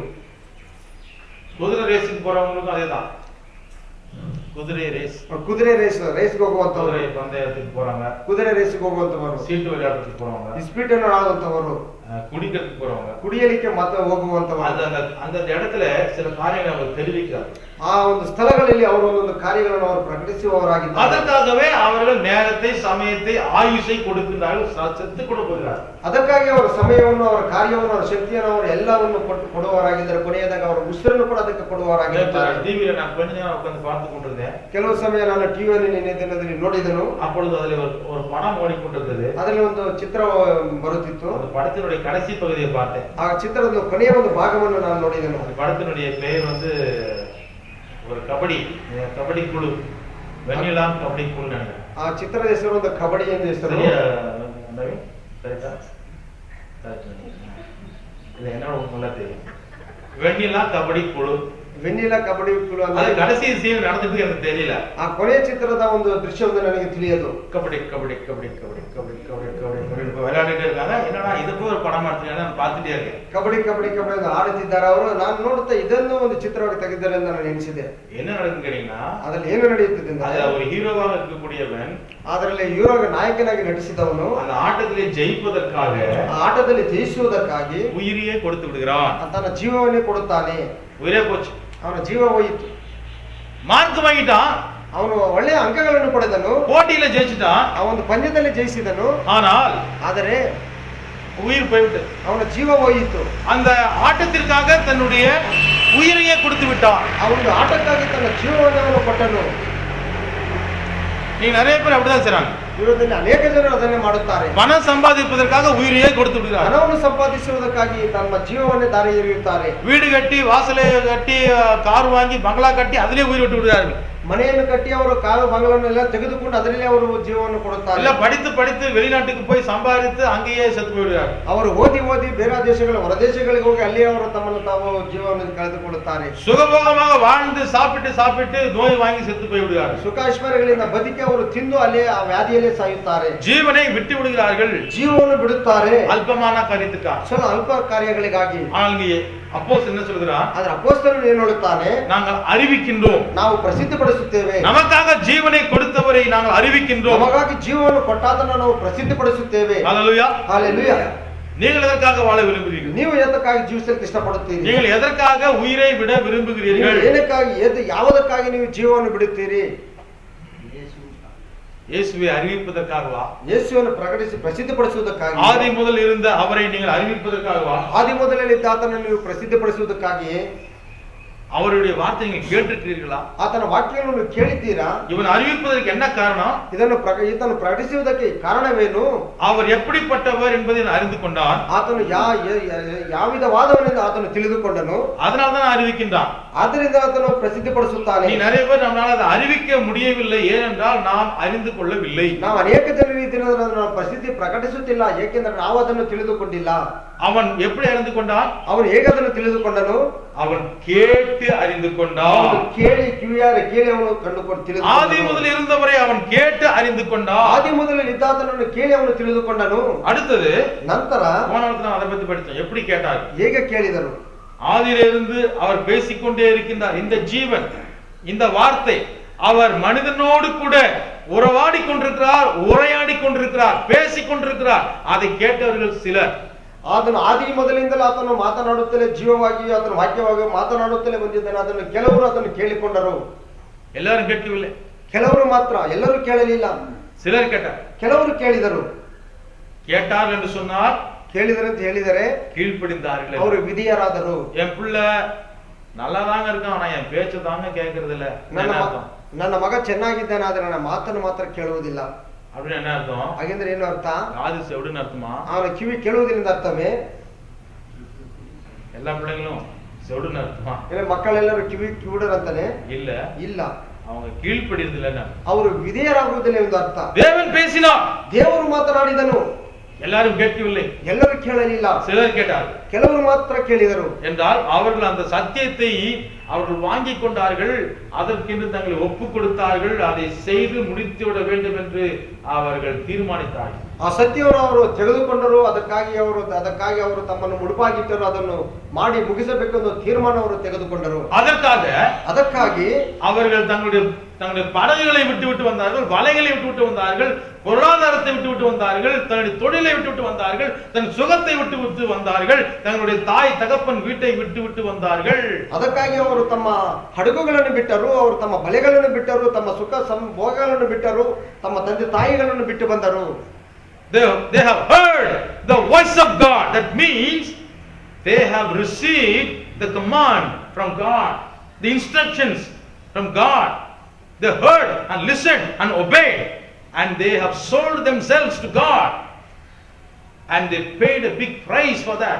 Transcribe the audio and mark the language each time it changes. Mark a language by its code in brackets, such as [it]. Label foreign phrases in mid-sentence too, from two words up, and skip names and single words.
[ta] குதிரை ரேஸுக்கு போறவங்களுக்கும் அதேதான். [kn] குதிரை ರೇಸ್ಗೆ ಹೋಗುವಂತವರು, [ta] பந்தயத்துக்கு போறாங்க, [kn] ಕುದುರೆ ರೇಸ್ಗೆ ಹೋಗುವಂತವರು, [ta] சீட்டு விளையாடுறதுக்கு போறவங்க, [kn] ಇಸ್ಪೀಟನ್ನು ಆಡುವಂತವರು, [ta] குடிக்கிறதுக்கு போறவங்க, [kn] ಕುಡಿಯಲಿಕ್ಕೆ ಮತ್ತೆ ಹೋಗುವಂತವರು, [ta] அந்த இடத்துல சில காரியங்களை அவர் தெரிவிக்கிறார். [kn] ಆ ಒಂದು ಸ್ಥಳಗಳಲ್ಲಿ ಅವರು ಒಂದೊಂದು ಕಾರ್ಯಗಳನ್ನು ಅವರು ಪ್ರಕಟಿಸುವವರಾಗಿದ್ದಾರೆ. [ta] ಅದಕ್ಕಾகவே அவர்கள் நேரத்தை, ಸಮಯத்தை, ಆಯುಷை கொடுக்கிறார்கள், [kn] ಸತ್ತು ಕೊಡಬಹುದು. ಅದಕ್ಕಾಗಿ ಅವರ ಸಮಯವನ್ನು, ಅವರ ಕಾರ್ಯವನ್ನು, ಅವರ ಶಕ್ತಿಯನ್ನು, ಅವರು ಎಲ್ಲವನ್ನು ಕೊಡುವವರಾಗಿದ್ದಾರೆ. ಕೊನೆಯದಾಗ ಅವರ ಉಸಿರನ್ನು ಕೂಡ ಅದಕ್ಕೆ ಕೊಡುವವರಾಗಿದ್ದಾರೆ. ಟಿವಿಯಲ್ಲಿ ನಾನು [ta] கொஞ்ச நேரம் உட்கார்ந்து பார்த்து கொண்டிருந்தேன். [kn] ಕೆಲವು ಸಮಯ ನಾನು ಟಿವಿಯಲ್ಲಿ ನಿನ್ನೆ ದಿನದಲ್ಲಿ ನೋಡಿದನು. [ta] அப்பொழுது அதில் ஒரு படம் ஓடிக்கொண்டிருந்தது. [kn] ಅದರಲ್ಲಿ ಒಂದು ಚಿತ್ರ ಬರುತ್ತಿತ್ತು. [ta] அந்த படத்தினுடைய கடைசி பகுதியை பார்த்தேன். [kn] ಆ ಚಿತ್ರದ ಕೊನೆಯ ಒಂದು ಭಾಗವನ್ನು ನಾನು ನೋಡಿದನು. [ta] அந்த படத்தினுடைய பெயர் வந்து ஒரு கபடி குழு, வெண்ணிலா கபடி குழு நினைக்கிறேன். [kn] ಆ ಚಿತ್ರದ ಹೆಸರು ಒಂದು ಕಬಡ್ಡಿ ಎಂದು ಹೆಸರು. [ta] கரெக்டா? இல்ல என்னோட நல்லா தெரியும். வெண்ணிலா கபடி குழு. [kn] வெண்ಣಿಲಾ ಕಬಡ್ಡಿ ಕುಳು [ta] அது கடைசி சீன் நடந்துட்டு எனக்கு தெரியல. [kn] ಆ ಕೊನೆಯ ಚಿತ್ರದ ಒಂದು ದೃಶ್ಯವನ್ನು ನನಗೆ ತಿಳಿಯದು. [ta] கபடி கபடி கபடி கபடி கபடி கபடி கபடி விளையாடிட்டே இருக்காங்க. என்னடா இதுக்கு ஒரு படம் [kn] ಮಾಡ್ತಿದ್ದಾರೆ ನಾನು [ta] பார்த்துட்டே இருக்கேன். [kn] ಕಬಡ್ಡಿ ಕಬಡ್ಡಿ ಕಬಡ್ಡಿ ಅಂತ ಆಡುತ್ತಿದ್ದಾರೆ ಅವರು. ನಾನು ನೋಡುತ್ತಾ ಇದನ್ನು ಒಂದು ಚಿತ್ರವಾಗಿ ತೆಗೆದಿದ್ದಾರೆ ಅಂತ ನಾನು ಎನಿಸಿದೆ. [ta] என்ன நடக்குன்னு கேட்டீங்கன்னா, [kn] ಅದರಲ್ಲಿ ಏನು ನಡೆಯುತ್ತದೆ ಅಂದ್ರೆ, [ta] அதுல ஒரு ஹீரோவாக இருக்கக்கூடியவன், [kn] ಅದರಲ್ಲಿ ಹೀರೋಗ ನಾಯಕನಾಗಿ ನಟಿಸಿದವನು [ta] அந்த ஆட்டத்திலே ஜெயிப்பதற்காக, [kn] ಆಟದಲ್ಲಿ ಜಯಿಸುವುದಕ್ಕಾಗಿ [ta] உயிரையே கொடுத்து விடுகிறான். [kn] ತನ್ನ ಜೀವವನ್ನೇ ಕೊಡುತ್ತಾನೆ. [ta] உயிரே போச்சு, [kn] ಅವನ ಜೀವ ಹೋಯಿತು. [ta] மார்க் வாங்கிட்டான், [kn] ಅವನು ಒಳ್ಳೆಯ ಅಂಕಗಳನ್ನು ಪಡೆದನು, [ta] போட்டியில ஜெயிச்சிட்டான், [kn] ಆ ಒಂದು ಪಂದ್ಯದಲ್ಲಿ ಜಯಿಸಿದನು. [ta] ஆனால் [kn] ಆದರೆ [ta] உயிர் போய்விட்டு [kn] ಅವನ ಜೀವ ಹೋಯಿತು. [ta] அந்த ஆட்டத்திற்காக தன்னுடைய உயிரையே கொடுத்து விட்டான். [kn] ಆ ಒಂದು ಆಟಕ್ಕಾಗಿ ತನ್ನ ಜೀವವನ್ನು ಅವನು ಕೊಟ್ಟನು. [ta] நீங்க நிறைய பேர் அப்படிதான் செய்றாங்க. [kn] ಇವತ್ತಿನ ಅನೇಕ ಜನರು ಅದನ್ನೇ ಮಾಡುತ್ತಾರೆ. [ta] பணம் சம்பாதிப்பதற்காக உயிரையே கொடுத்து விடுகிறார். [kn] ಹಣವನ್ನು ಸಂಪಾದಿಸುವುದಕ್ಕಾಗಿ ತಮ್ಮ ಜೀವವನ್ನೇ ದಾರಿ ಎರೆಯುತ್ತಾರೆ. [ta] வீடு கட்டி, வாசலை கட்டி, கார் வாங்கி, பங்களா கட்டி அதிலே உயிர் விட்டு விடுகிறார்கள். [kn] ಮನೆಯನ್ನು ಕಟ್ಟಿ ಅವರು ಕಾರು ಬಂಗಲನ್ನೆಲ್ಲ ತೆಗೆದುಕೊಂಡು ಅದರಲ್ಲಿ ಅವರು ಜೀವವನ್ನು ಕೊಡುತ್ತಾರೆ. [ta] இல்ல படித்து வெளிநாட்டுக்கு போய் சம்பாதித்து அங்கேயே செத்து போய்விடுகிறார். [kn] ಅವರು ಓದಿ ಬೇರೆ ದೇಶಗಳ ಹೊರ ದೇಶಗಳಿಗೆ ಹೋಗಿ ಅಲ್ಲಿ ಅವರು ತಮ್ಮನ್ನು ತಾವು ಜೀವವನ್ನು ಕಳೆದುಕೊಳ್ಳುತ್ತಾರೆ. [ta] சுகபோகமாக வாழ்ந்து சாப்பிட்டு நோய் வாங்கி செத்து போய்விடுகிறார். [kn] ಸುಖ ಐಶ್ವರ್ಯಗಳಿಂದ ಬದುಕಿ ಅವರು ತಿಂದು ಅಲ್ಲೇ ಆ ವ್ಯಾಧಿಯಲ್ಲೇ ಸಾಯುತ್ತಾರೆ. [ta] ஜீவனை விட்டு விடுகிறார்கள், [kn] ಜೀವವನ್ನು ಬಿಡುತ್ತಾರೆ [ta] அல்பமான காரியத்துக்காக, [kn] ಸ್ವಲ್ಪ ಅಲ್ಪ ಕಾರ್ಯಗಳಿಗಾಗಿ. [ta] ஆனால் அப்போஸ்தலன் என்ன சொல்கிறார்? [kn] ಆದ್ರೆ ಅಪೊಸ್ತಲನು ಏನು ಹೇಳುತ್ತಾನೆ? [ta] நாங்கள் அறிவிக்கின்றோம், [kn] ನಾವು ಪ್ರಸಿದ್ಧಿಪಡಿಸುತ್ತೇವೆ. [ta] நமக்காக ஜீவனை கொடுத்தவரை நாங்கள் அறிவிக்கின்றோம், [kn] ನಮಗಾಗಿ ಜೀವವನ್ನು ಕೊಟ್ಟಾತನ ನಾವು ಪ್ರಸಿದ್ಧಿಪಡಿಸುತ್ತೇವೆ. [ta] ஹல்லேலூயா. [kn] ಹಲ್ಲೆಲೂಯಾ. [ta] நீங்கள் எதற்காக வாழ விரும்புகிறீர்கள்? [kn] ನೀವು ಎದಕ್ಕಾಗಿ ಜೀವಿಸಲಿಕ್ಕೆ ಇಷ್ಟಪಡುತ್ತೀರಿ? [ta] நீங்கள் எதற்காக உயிரை விட விரும்புகிறீர்கள்? [kn] ಏನಕ್ಕಾಗಿ, ಯಾವುದಕ್ಕಾಗಿ ನೀವು ಜೀವವನ್ನು ಬಿಡುತ್ತೀರಿ? [ta] இயேசுவை அறிவிப்பதற்காகவா? [kn] ಯೇಸುವನ್ನು ಪ್ರಸಿದ್ಧಿಪಡಿಸುವುದಕ್ಕಾಗಿ? [ta] ஆதி முதல் இருந்த அவரை நீங்கள் அறிவிப்பதற்காகவா? [kn] ಆದಿ ಮೊದಲಲ್ಲಿದ್ದ ಆತನನ್ನು ನೀವು ಪ್ರಸಿದ್ಧಿಪಡಿಸುವುದಕ್ಕಾಗಿಯೇ? [ta] அவருடைய வார்த்தை நீங்கள் கேட்டிருக்கிறீர்களா? [kn] ಆತನ ವಾಕ್ಯಗಳನ್ನು ನೀವು ಕೇಳಿದ್ದೀರಾ? [ta] இவன் அறிவிப்பதற்கு என்ன காரணம்? [kn] ಇದನ್ನು ಪ್ರಕಟಿಸುವುದಕ್ಕೆ ಕಾರಣವೇನು? [ta] அவர் எப்படிப்பட்டவர் என்பதை அறிந்து கொண்டான். [kn] ಆತನು ಯಾವಿಧವಾದವನೆಂದು ಆತನು ತಿಳಿದುಕೊಂಡನು. [ta] அதனால தான் அறிவிக்கின்றான். [kn] ಆದ್ದರಿಂದ ಆತನು ಪ್ರಸಿದ್ಧಿಪಡಿಸುತ್ತಾನೆ. [ta] நீ நிறைய பேர் நம்மளால அதை அறிவிக்க முடியவில்லை, ஏனென்றால் நாம் அறிந்து கொள்ளவில்லை. [kn] ನಾವು ಅನೇಕ ಜನರು ಈ ದಿನದಲ್ಲಿ ನಾವು ಪ್ರಸಿದ್ಧಿ ಪ್ರಕಟಿಸುತ್ತಿಲ್ಲ, ಏಕೆಂದರೆ ನಾವು ಅದನ್ನು ತಿಳಿದುಕೊಂಡಿಲ್ಲ. [ta] அவன் எப்படி அறிந்து கொண்டான்? [kn] ಅವನು ಹೇಗೆ ಅದನ್ನು ತಿಳಿದುಕೊಂಡನು? [ta] அவன் கேட்டு அறிந்து கொண்டான். [kn] ಕೇಳಿ ಕಿವಿಯಾರೆ ಕೇಳಿ ಅವನು ಕಂಡುಕೊಂಡು ತಿಳಿದು. [ta] ஆதி முதல் இருந்தவரை அவன் கேட்டு அறிந்து கொண்டான். [kn] ಆದಿ ಮೊದಲಲ್ಲಿ ಇದ್ದಾತನನ್ನು ಕೇಳಿ ಅವನು ತಿಳಿದುಕೊಂಡನು. [ta] அடுத்தது [kn] ನಂತರ [ta] போனவர்கள் அதை பத்தி படித்தோம். எப்படி கேட்டார்? [kn] ಹೇಗೆ ಕೇಳಿದನು? [ta] ஆதியிலிருந்து அவர் பேசிக்கொண்டே இருக்கின்றார். இந்த ஜீவன், இந்த வார்த்தை அவர் மனிதனோடு கூட உறவாடி கொண்டிருக்கிறார், உரையாடி கொண்டிருக்கிறார், பேசிக் கொண்டிருக்கிறார். அதை கேட்டவர்கள் சிலர். [kn] ಆತನು ಆದಿ ಮೊದಲಿಂದಲೂ ಆತನು ಮಾತನಾಡುತ್ತಲೇ ಜೀವವಾಗಿ ಆತನು ವಾಕ್ಯವಾಗಿ ಮಾತನಾಡುತ್ತಲೇ ಬಂದಿದ್ದಾನೆ. ಅದನ್ನು ಕೆಲವರು ಅದನ್ನು ಕೇಳಿಕೊಂಡರು. [ta] எல்லாரும் கேட்கவில்லை, [kn] ಕೆಲವರು ಮಾತ್ರ, ಎಲ್ಲರೂ ಕೇಳಲಿಲ್ಲ. [ta] சிலர் கேட்டார், [kn] ಕೆಲವರು ಕೇಳಿದರು. [ta] கேட்டார் என்று சொன்னார், [kn] ಕೇಳಿದರು ಅಂತ ಹೇಳಿದರೆ [ta] கீழ்ப்படிந்தார்கள். [kn] ಅವರು ವಿಧಿಯರಾದರು. [ta] என் பிள்ளை நல்லா தாங்க இருக்கான், ஆனா என் பேச்சு தாங்க கேட்கறது இல்ல. [kn] ನನ್ನ ಮಗ ಚೆನ್ನಾಗಿದ್ದಾನೆ, ಆದ್ರೆ ನನ್ನ ಮಾತನ್ನು ಮಾತ್ರ ಕೇಳುವುದಿಲ್ಲ. [ta] அப்படின்னு என்ன அர்த்தம்? [kn] ಹಾಗೆಂದ್ರೆ ಏನು ಅರ್ಥ? [ta] காது செவிடுன்னு அர்த்தமா? [kn] ಅವನ ಕಿವಿ ಕೇಳುವುದರಿಂದ ಅರ್ಥವೇ? [ta] எல்லா பிள்ளைங்களும் செவிடுன்னு அர்த்தமா? [kn] ಇಲ್ಲ ಮಕ್ಕಳೆಲ್ಲರೂ ಕಿವಿ ಕಿವುಡರಂತಾನೆ? [ta] இல்ல [kn] ಇಲ್ಲ, [ta] அவங்க கீழ்ப்படியறது இல்லைன்னா [kn] ಅವರು ವಿಧೇಯರಾಗುವುದಿಲ್ಲ ಎಂದು ಅರ್ಥ. [ta] தேவன் பேசினார், [kn] ದೇವರು ಮಾತನಾಡಿದನು, [ta] எல்லாரும் கேட்கவில்லை, [kn] ಎಲ್ಲರೂ ಕೇಳಲಿಲ್ಲ, [ta] சிலர் கேட்டார் [kn] ಕೆಲವರು ಮಾತ್ರ ಕೇಳಿದರು. [ta] என்றால் அவர்கள் அந்த சத்தியத்தை அவர்கள் வாங்கி கொண்டார்கள், அதற்கென்று தங்களை ஒப்பு கொடுத்தார்கள், அதை செய்து முடித்து விட வேண்டும் என்று அவர்கள் தீர்மானித்தார்கள். [kn] ಆ ಸತ್ಯವನ್ನು ಅವರು ತೆಗೆದುಕೊಂಡರು, ಅದಕ್ಕಾಗಿ ಅವರು ತಮ್ಮನ್ನು ಮುಡುಪಾಗಿಟ್ಟರು, ಅದನ್ನು ಮಾಡಿ ಮುಗಿಸಬೇಕೆಂದು ತೀರ್ಮಾನ ಅವರು ತೆಗೆದುಕೊಂಡರು. [ta] அதற்காಗಿ அவர்கள் தங்களுடைய படகுகளை விட்டு வந்தார்கள், வலைகளை விட்டு வந்தார்கள், பொருளாதாரத்தை விட்டு வந்தார்கள், தன்னுடைய தொழிலை விட்டு வந்தார்கள், தன் சுகத்தை விட்டு வந்தார்கள், தங்களுடைய தாய் தகப்பன் வீட்டை விட்டு வந்தார்கள். [kn] ಅದಕ್ಕಾಗಿ ಅವರು ತಮ್ಮ ಹಡಗುಗಳನ್ನು ಬಿಟ್ಟರು, ಅವರು ತಮ್ಮ ಬಲೆಗಳನ್ನು ಬಿಟ್ಟರು, ತಮ್ಮ ಸುಖ ಭೋಗಗಳನ್ನು ಬಿಟ್ಟರು, ತಮ್ಮ ತಂದೆ ತಾಯಿಗಳನ್ನು ಬಿಟ್ಟು ಬಂದರು. [en] They have heard the voice of God. That means they have received the command from God, the instructions from God. They heard and listened and obeyed, and they have sold themselves to God, and they paid a big price for that.